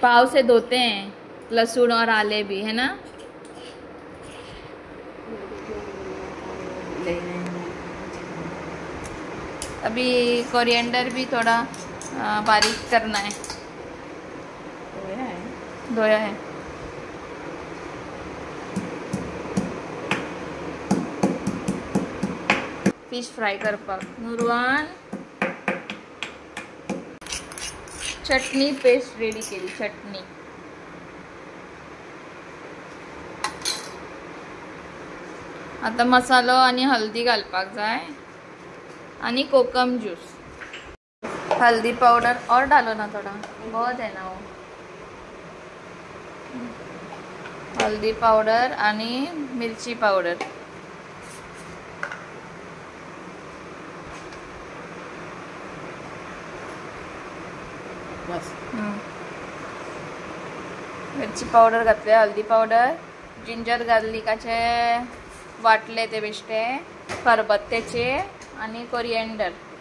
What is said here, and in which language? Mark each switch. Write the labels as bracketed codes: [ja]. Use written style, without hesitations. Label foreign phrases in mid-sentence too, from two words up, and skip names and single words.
[hi] पाव से धोते हैं लहसुन और आले भी, है ना. अभी कोरिएंडर भी थोड़ा बारीक करना है. धोया है. [kok] फिश फ्राय करपाक नुरवान. चटनी [en] paste ready [kok] केली. चटनी आता मसालो आणि हल्दी घालपाक जाय आणि कोकम ज्यूस. [hi] हल्दी पाउडर और डालो ना थोड़ा, बहुत है ना वो. [kok] हल्दी पाउडर आणि मिरची पाउडर. बस. मिरची पावडर घातले, हल्दी पावडर, [en] ginger garlicache [kok] वाटले ते बेश्टे, खरबत्त्याचे आणि कोरिएंडर.